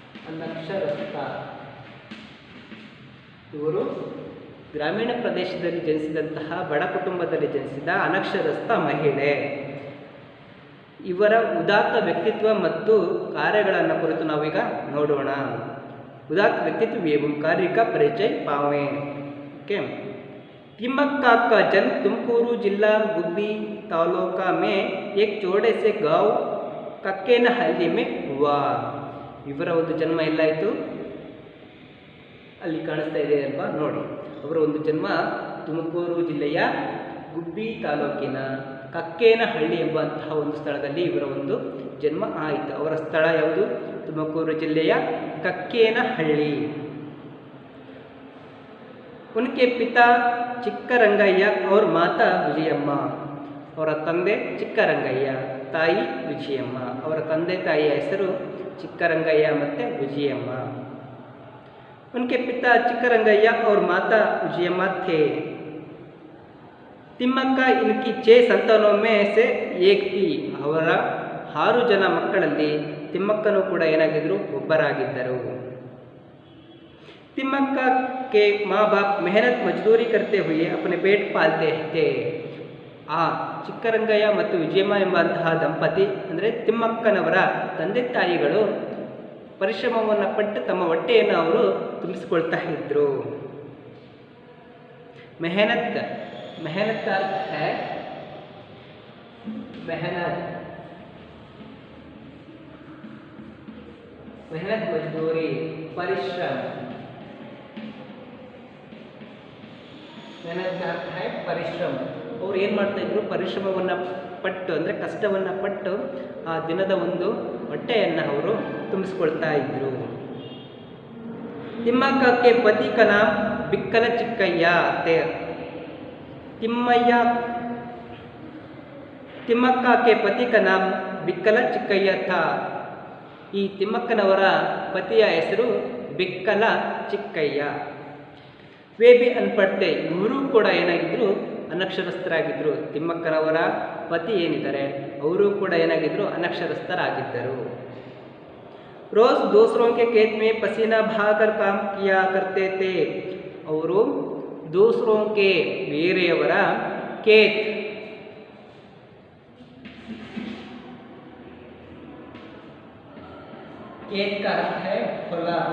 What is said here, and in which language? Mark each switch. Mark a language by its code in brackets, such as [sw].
[kn] ಅನಕ್ಷರಸ್ಥ. ಇವರು ಗ್ರಾಮೀಣ ಪ್ರದೇಶದಲ್ಲಿ ಜನಿಸಿದಂತಹ ಬಡ ಕುಟುಂಬದಲ್ಲಿ ಜನಿಸಿದ ಅನಕ್ಷರಸ್ಥ ಮಹಿಳೆ. ಇವರ ಉದಾತ್ತ ವ್ಯಕ್ತಿತ್ವ ಮತ್ತು ಕಾರ್ಯಗಳನ್ನು ಕುರಿತು ನಾವೀಗ ನೋಡೋಣ. [hi] उदात्त व्यक्तित्व एवं कार्य का परिचय पावे. ओके. तिम्मक्का का जन्म तुमकूरू जिला गुब्बी तालूका में एक छोटे से गांव कक्केनहल्ली में हुआ. [kn] ಇವರ ಒಂದು ಜನ್ಮ ಎಲ್ಲಾಯಿತು ಅಲ್ಲಿ ಕಾಣಿಸ್ತಾ ಇದೆ ಅಲ್ವಾ ನೋಡಿ. ಅವರ ಒಂದು ಜನ್ಮ ತುಮಕೂರು ಜಿಲ್ಲೆಯ ಗುಬ್ಬಿ ತಾಲೂಕಿನ ಕಕ್ಕೇನಹಳ್ಳಿ ಎಂಬಂತಹ ಒಂದು ಸ್ಥಳದಲ್ಲಿ ಇವರ ಒಂದು ಜನ್ಮ ಆಯಿತು. ಅವರ ಸ್ಥಳ ಯಾವುದು? ತುಮಕೂರು ಜಿಲ್ಲೆಯ ಕಕ್ಕೇನಹಳ್ಳಿ. [hi] उनके पिता ಚಿಕ್ಕರಂಗಯ್ಯ और माता ವಿಜಯಮ್ಮ. [kn] ಅವರ ತಂದೆ ಚಿಕ್ಕರಂಗಯ್ಯ, ತಾಯಿ ವಿಜಯಮ್ಮ. ಅವರ ತಂದೆ ತಾಯಿಯ ಹೆಸರು ಚಿಕ್ಕರಂಗಯ್ಯ ಮತ್ತು ವಿಜಯಮ್ಮ. [hi] उनके पिता ಚಿಕ್ಕರಂಗಯ್ಯ और माता विजयಮ್ಮ थे. ತಿಮ್ಮಕ್ಕ इनकी 6 संतानों में से एक थी. [kn] ಅವರ 6 ಜನ ಮಕ್ಕಳಲ್ಲಿ ತಿಮ್ಮಕ್ಕನೂ ಕೂಡ ಏನಾಗಿದ್ದರು? ಒಬ್ಬರಾಗಿದ್ದರು. [hi] तिम्मक्का के माँ बाप मेहनत मजदूरी करते हुए अपने पेट पालते थे. [kn] ಆ ಚಿಕ್ಕರಂಗಯ್ಯ ಮತ್ತು ವಿಜಯಮ್ಮ ಎಂಬಂತಹ ದಂಪತಿ ಅಂದರೆ ತಿಮ್ಮಕ್ಕನವರ ತಂದೆ ತಾಯಿಗಳು ಪರಿಶ್ರಮವನ್ನು ಪಟ್ಟು ತಮ್ಮ ಹೊಟ್ಟೆಯನ್ನು ಅವರು ತುಂಬಿಸಿಕೊಳ್ತಾ ಇದ್ದರು. [hi] ಮೆಹನತ್ ಮೆಹನತ್ ಅರ್ಥ ಹೈ ಮೆಹನತ್ मेहनत मजदूरी परिश्रम. मेहनत का अर्थ है परिश्रम. [kn] ಅವ್ರು ಏನು ಮಾಡ್ತಾಯಿದ್ರು? ಪರಿಶ್ರಮವನ್ನು ಪಟ್ಟು ಅಂದರೆ ಕಷ್ಟವನ್ನು ಪಟ್ಟು ಆ ದಿನದ ಒಂದು ಹೊಟ್ಟೆಯನ್ನು ಅವರು ತುಂಬಿಸ್ಕೊಳ್ತಾ ಇದ್ದರು. [hi] ತಿಮ್ಮಕ್ಕಕ್ಕೆ ಪತಿ का नाम ಬಿಕ್ಕಲ ಚಿಕ್ಕಯ್ಯ थे. ತಿಮ್ಮಕ್ಕಕ್ಕೆ ಪತಿ का नाम ಬಿಕ್ಕಲ ಚಿಕ್ಕಯ್ಯ था. [kn] ಈ ತಿಮ್ಮಕ್ಕನವರ ಪತಿಯ ಹೆಸರು ಬಿಕ್ಕಲ ಚಿಕ್ಕಯ್ಯ. [hi] Way B ಅನ್ಪಡ್ತೆ. [kn] ಇವರು ಕೂಡ ಏನಾಗಿದ್ದರು? ಅನಕ್ಷರಸ್ಥರಾಗಿದ್ದರು. ತಿಮ್ಮಕ್ಕನವರ ಪತಿ ಏನಿದ್ದಾರೆ ಅವರು ಕೂಡ ಏನಾಗಿದ್ದರು? ಅನಕ್ಷರಸ್ಥರಾಗಿದ್ದರು. [hi] ರೋಜ್ ದೂಸರೋं के खेत में पसीना बहाकर काम किया करते थे. ಅವರು ದೂಸರೋं के ಬೇರೆಯವರ ಖೇತ್ खेत का अर्थ है ಹೊಲ.